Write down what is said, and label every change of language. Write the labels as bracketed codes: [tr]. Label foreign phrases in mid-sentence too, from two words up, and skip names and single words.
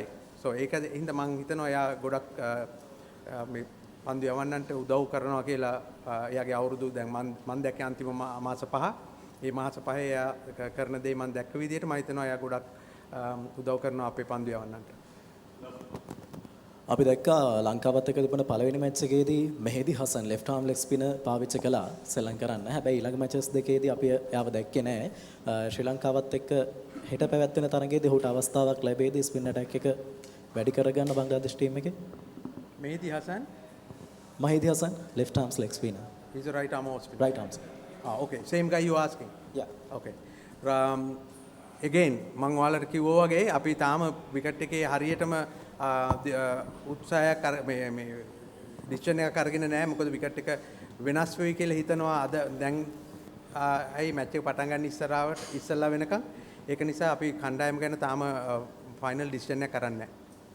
[si] So ඒක හින්දා මම හිතනවා එයා ගොඩක් මේ පන්දු යවන්නන්ට උදව් කරනවා කියලා එයාගේ අවුරුදු දැන් මම දැක්කේ අන්තිම මාස 5. ඒ මාස 5 එයා කරන දේ මම දැක්ක විදිහට මම හිතනවා එයා ගොඩක් උදව් කරනවා අපේ පන්දු යවන්නන්ට. අපි දැක්කා ලංකාවත් එක්ක තිබුණ පළවෙනි මැච් එකේදී මෙහෙදි හසන් [en] left arm leg spinner [si] පාවිච්චි කළා සෙල්ලම් කරන්න. හැබැයි ඊළඟ මැචස් දෙකේදී අපි එයාව දැක්කේ නැහැ. ශ්‍රී ලංකාවත් එක්ක හෙට පැවැත්වෙන තරගයේදී ඔහුට අවස්ථාවක් ලැබෙයිද [en] spin attack [si] එක වැඩි කරගන්න බංග්ලාදේශ ටීම් එකේ? මෙහෙදි හසන් [en] left arm leg spinner. He's a right arm spinner. Right arm. Okay, same guy you asking. Yeah. Okay. [si] Again මම ඔයාලට කිව්වා වගේ අපි තාම විකට් එකේ හරියටම උත්සාහයක් මේ ඩිසිෂන් එකක් අරගෙන නැහැ. මොකද විකට් එක වෙනස් වෙයි කියලා හිතනවා අද දැන් ඇයි මැච් එක පටන් ගන්න ඉස්සරහට ඉස්සෙල්ලා වෙනකන්. ඒක නිසා අපි කණ්ඩායම ගැන තාම [en] final decision [si] එකක් කරන්නේ නැහැ.